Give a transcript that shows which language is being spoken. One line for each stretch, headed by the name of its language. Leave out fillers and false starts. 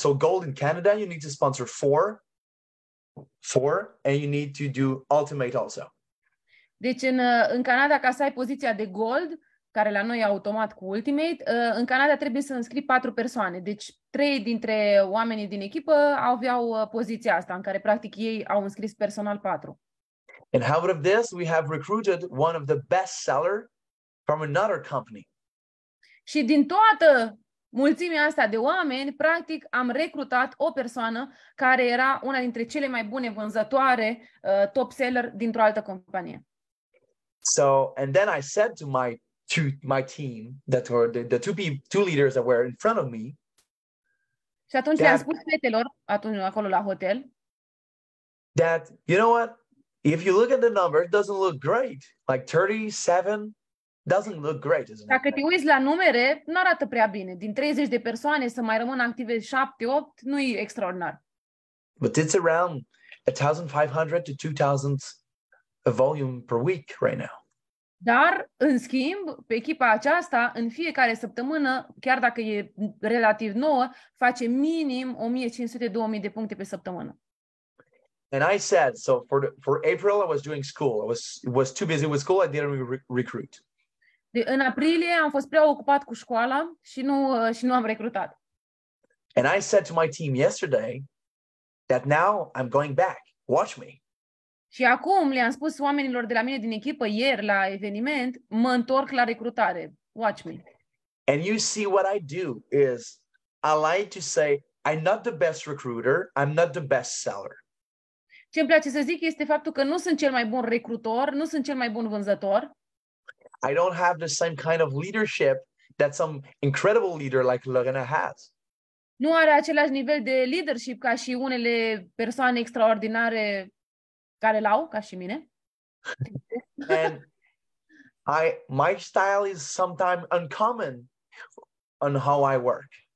English: So gold in Canada, you need to sponsor 4, and you need to do ultimate also.
Romanian: Deci în Canada, ca să ai poziția de gold, care la noi e automat cu ultimate, în Canada trebuie să înscrii 4 persoane. Deci 3 dintre oamenii din echipă aveau poziția asta, în care practic ei au înscris personal 4.
English: And out of this, we have recruited one of the best sellers from another company.
Romanian: Și din toată mulțimea asta de oameni, practic, am recrutat o persoană care era una dintre cele mai bune vânzătoare, top seller dintr-o altă companie.
English: So, and then I said to my team that were the two leaders that were in front of me.
Romanian: Și atunci le-am spus fetelor, atunci acolo la hotel,
English: that, you know what, if you look at the number, it doesn't look great. Like 37 doesn't look great, isn't it?
Romanian: Dacă te uiți la numere, nu arată prea bine. Din 30 de persoane să mai rămână active 7-8, nu e extraordinar.
English: But it's around 1,500 to 2,000 a volume per week right now.
Romanian: Dar, în schimb, pe echipa aceasta, în fiecare săptămână, chiar dacă e relativ nouă, face minim 1.500-2.000 de puncte pe săptămână.
English: And I said, so for April, I was doing school. I was too busy with school. I didn't recruit.
Romanian: În aprilie am fost prea ocupat cu școala și nu am recrutat.
English: And I said to my team yesterday that now I'm going back. Watch me.
Romanian: Și acum le-am spus oamenilor de la mine din echipă ieri la eveniment, mă întorc la recrutare.
English: Watch me. And you see what I do is I like to say I'm not the best recruiter, I'm not the best seller.
Romanian: Ce îmi place să zic este faptul că nu sunt cel mai bun recrutor, nu sunt cel mai bun vânzător.
English: I don't have the same kind of leadership that some incredible leader like Lorena has.
Romanian: Nu are același nivel de leadership ca și unele persoane extraordinare care l-au, ca și mine.
English: And my style is sometimes uncommon on how I work.